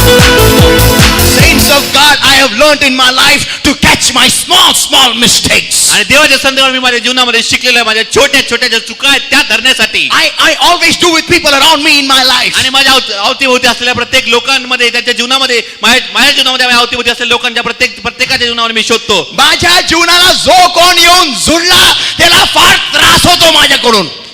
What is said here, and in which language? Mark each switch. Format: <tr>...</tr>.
<en>Saints of God, I have learned in my life to catch my small mistakes.</en> <mr>आणि देवाच्या संदेशावर मी माझ्या जीवनामध्ये शिकलेलो आहे, माझ्या छोट्या छोट्या ज्या चुका आहेत त्या धरण्यासाठी.</mr> <en>I always do with people around me in my life.</en> <mr>आणि माझ्या अवतीभोवती असलेल्या प्रत्येक लोकांमध्ये, त्यांच्या जीवनामध्ये, माझ्या जीवनामध्ये, माझ्या अवतीभोवती असलेल्या लोकांच्या प्रत्येकाच्या जीवनामध्ये मी शोधतो. माझ्या जीवनाला जो कोण येऊन जुळला त्याला फार त्रास होतो माझ्याकडून.</mr>